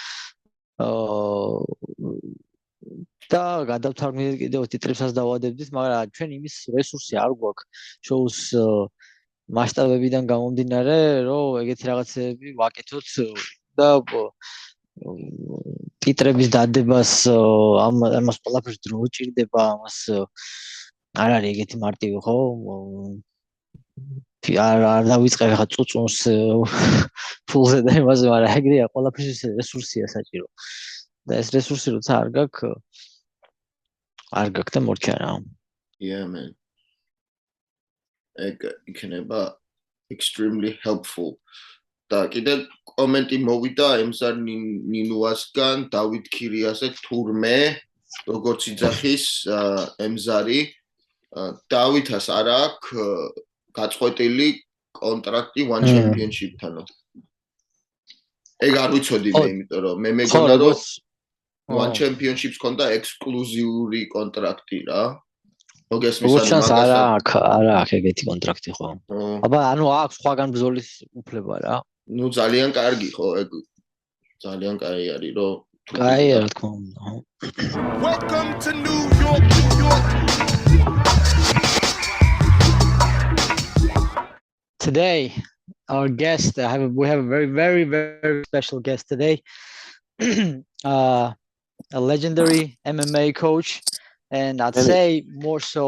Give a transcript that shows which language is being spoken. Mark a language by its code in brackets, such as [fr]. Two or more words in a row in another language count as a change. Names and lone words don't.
[ka] და გადავთარგმნით კიდევ ტიტრებსაც დავადებდით, მაგრამ ჩვენ იმის რესურსი არ გვაქვს შოუს მასშტაბებიდან გამომდინარე, რომ ეგეთი რაღაცები ვაკეთოთ და ტიტრების დადებას ამას ყველაფერს დრო უჭირდება, ამას არ არის ეგეთი მარტივი, ხო? არ დავიწყე ხა წუწუნს ფულზე და იმაზე, მაგრამ ეგრეა, ყველაფერს რესურსია საჭირო. და ეს რესურსი როცა არ გაქვს და მორჩა რა. [en] Yeah, man. [ka] Ეგ იქნება [en] extremely helpful. [ka] და კიდე კომენტი მოვიდა ემზარ ნინუასგან, დავით ქირიაზე, თურმე, როგორც იძახის ემზარი, დავითას არ აქვს გაწყვეტილი კონტრაქტი One Championship-თანო. ეგ არ ვიცოდი მე, იმიტომ რომ მე მეგონა რომ One Championship-ს ქონდა ექსკლუზიური კონტრაქტი რა. მოგესმის არა აქვს ეგეთი კონტრაქტი ხო? აბა ანუ აქვს სხვაგან ბრძოლის უფლება რა. ნუ ძალიან კარგი ხო, ეგ ძალიან კაი არის რომ კაია რა თქმა უნდა. [en] Welcome to New York, New York. Today our guest we have a very very very special guest today. A legendary MMA coach, and I'd say more so.